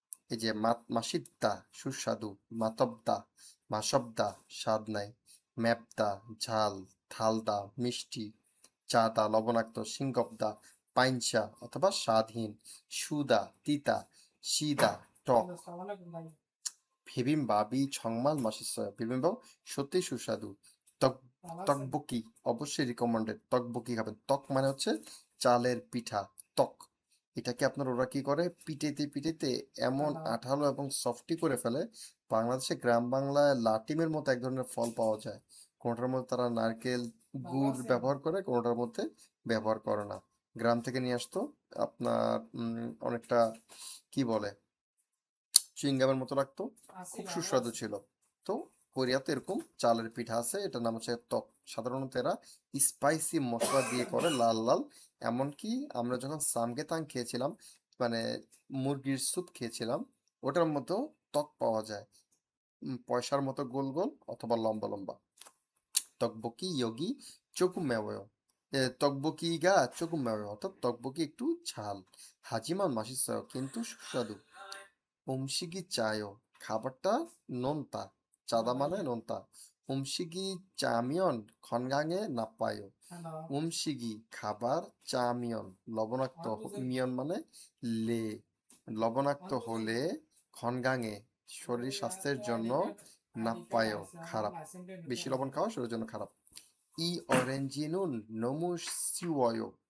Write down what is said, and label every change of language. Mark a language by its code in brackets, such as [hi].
[bn] এই যে মাসিদ্দা সুস্বাদু, মাতবদা মাসবদা স্বাদ নাই, ম্যাপদা ঝাল, থালদা মিষ্টি, চাদা লবণাক্ত, সিংগবদা পাইনসা অথবা স্বাদহীন, সুদা তিতা, সিদা টক। [ko] 비빔밥이 정말 맛있어요. [bn] 비빔밥 সত্যি সুস্বাদু। তক তকবকি অবশ্যই রিকমেন্ডেড। তকবকি খাবেন। তক মানে হচ্ছে চালের পিঠা, তক। এটাকে আপনার ওরা কি করে, পিটাইতে পিটাইতে এমন আঠালো এবং সফটি করে ফেলে। বাংলাদেশে গ্রাম বাংলায় লাটিমের মতো এক ধরনের ফল পাওয়া যায়। কোনটার মধ্যে তারা নারকেল গুড় ব্যবহার করে, কোনটার মধ্যে ব্যবহার করে না। গ্রাম থেকে নিয়ে আসতো আপনার অনেকটা কি বলে, চুইংগামের মতো লাগতো, খুব সুস্বাদু ছিল। তো কোরিয়াতে এরকম চালের পিঠা আছে, এটার নাম হচ্ছে ত্বক। সাধারণত এরা স্পাইসি মশলা দিয়ে করে, লাল লাল। এমনকি আমরা যখন সামগেতাং খেয়েছিলাম, মানে মুরগির স্যুপ খেয়েছিলাম, ওটার মধ্যেও ত্বক পাওয়া যায়, পয়সার মতো গোল গোল অথবা লম্বা লম্বা। তকবকি ইয়োগি চোকুম মেওয়, তকবকিগা চোকুম মেওয়, অর্থাৎ তকবকি একটু ঝাল। হাজিমান মাসিস কিন্তু সুস্বাদু। [ko] 음식이 짜요. [bn] খাবারটা নোনতা, চাদা মানে নোনতা। [ko] 음식이 짜면 건강에 나빠요. [bn] 음식이 খাবার, 짜면 লবণাক্ত, মিয়ন মানে লে, লবণাক্ত হলে 건강에 শরীর স্বাস্থ্যের জন্য 나빠요 খারাপ, বেশি লবণ খাওয়া শরীরের জন্য খারাপ। [ko] 이 오렌지는 너무 시워요.